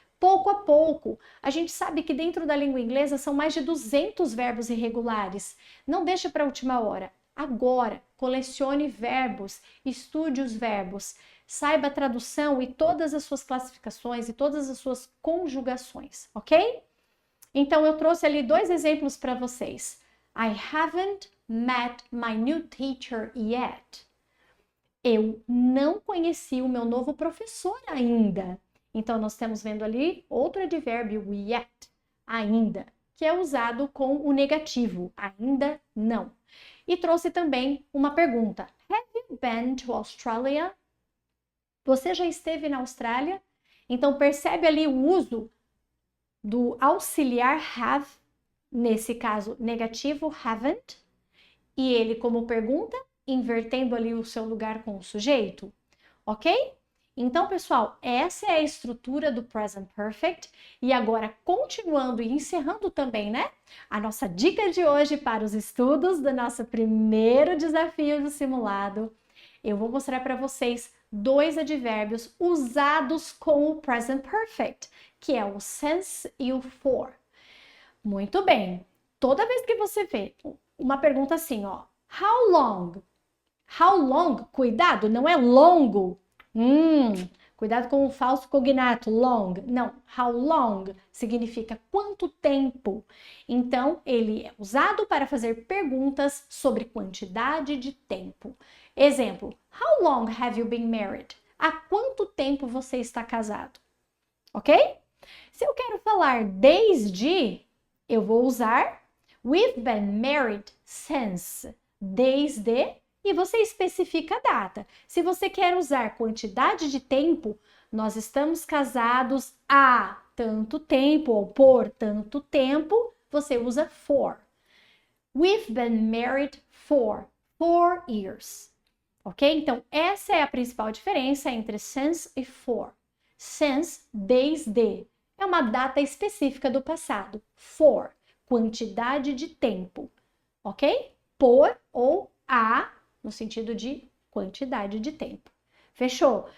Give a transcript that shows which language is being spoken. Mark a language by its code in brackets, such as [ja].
[pt] Pouco a pouco, a gente sabe que dentro da língua inglesa são mais de 200 verbos irregulares. Não deixe para a última hora. Agora, colecione verbos, estude os verbos, saiba a tradução e todas as suas classificações e todas as suas conjugações, ok? Então, eu trouxe ali 2 exemplos para vocês. [en] I haven't met my new teacher yet. [pt] Eu não conheci o meu novo professor ainda. Então, nós estamos vendo ali outro advérbio, yet, ainda, que é usado com o negativo, ainda não. E trouxe também uma pergunta. [en] Have you been to Australia? [pt] Você já esteve na Austrália? Então, percebe ali o uso do auxiliar have, nesse caso negativo, haven't, e ele como pergunta, invertendo ali o seu lugar com o sujeito, ok? Então, pessoal, essa é a estrutura do present perfect. E agora, continuando e encerrando também, né? A nossa dica de hoje para os estudos do nosso primeiro desafio do simulado. Eu vou mostrar para vocês 2 advérbios usados com o present perfect, que é o since e o for. Muito bem. Toda vez que você vê uma pergunta assim, ó. [en] How long? How long? [pt] Cuidado, não é longo. Cuidado com o falso cognato, long. Não, how long significa quanto tempo. Então, ele é usado para fazer perguntas sobre quantidade de tempo. Exemplo, [en] how long have you been married? [pt] Há quanto tempo você está casado? Ok? Se eu quero falar desde, eu vou usar [en] we've been married since. [pt] Desde, e você especifica a data. Se você quer usar quantidade de tempo, nós estamos casados há tanto tempo ou por tanto tempo, você usa for. [en] We've been married for 4 years. Ok? [pt] Então, essa é a principal diferença entre since e for. Since, desde, é uma data específica do passado. For, quantidade de tempo. Ok? Por ou a, no sentido de quantidade de tempo. Fechou?